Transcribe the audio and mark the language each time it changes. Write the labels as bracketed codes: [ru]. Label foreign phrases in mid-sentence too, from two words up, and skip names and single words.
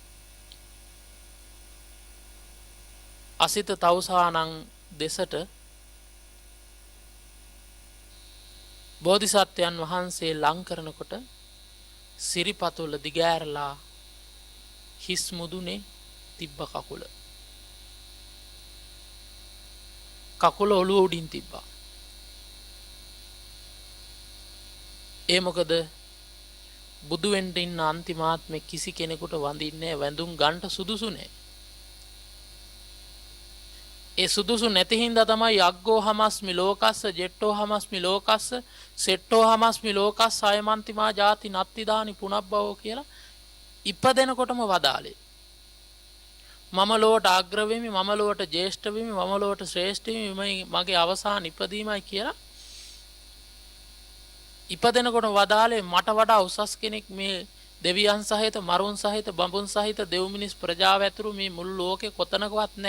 [si] අසිත තවුසානං දෙසට බෝධිසත්වයන් වහන්සේ ලං කරනකොට සිරිපතුල දිගෑරලා හිස් මුදුනේ තිබ්බ කකුල ඔළුව උඩින් තිබ්බා. ඒ මොකද බුදු වෙන්න ඉන්න අන්තිමාත්මේ කිසි කෙනෙකුට වඳින්නේ වැඳුම් ගන්න සුදුසු නෑ. ඒ සුදුසු නැති හින්දා තමයි [pi] යග්ගෝ හමස්මි ලෝකස්ස ජෙට්ටෝ හමස්මි ලෝකස්ස සෙට්ටෝ හමස්මි ලෝකස්ස අයමන්තිමා ජාති නත්තිදානි පුනබ්බවෝ [si] කියලා ඉපදෙනකොටම වදාලේ. මම ලෝට අග්‍ර වෙමි, මම ලෝට ජේෂ්ඨ වෙමි, මම ලෝට ශ්‍රේෂ්ඨ වෙමි, මගේ අවසාන ඉපදීමයි කියලා ඉපදෙනකොට වදාලේ මට වඩා උසස් කෙනෙක් මේ දෙවියන් සහිත මරුන් සහිත බඹුන් සහිත දෙව් මිනිස් ප්‍රජාව ඇතුළු මේ මුළු ලෝකේ කොතනකවත් නැහැ.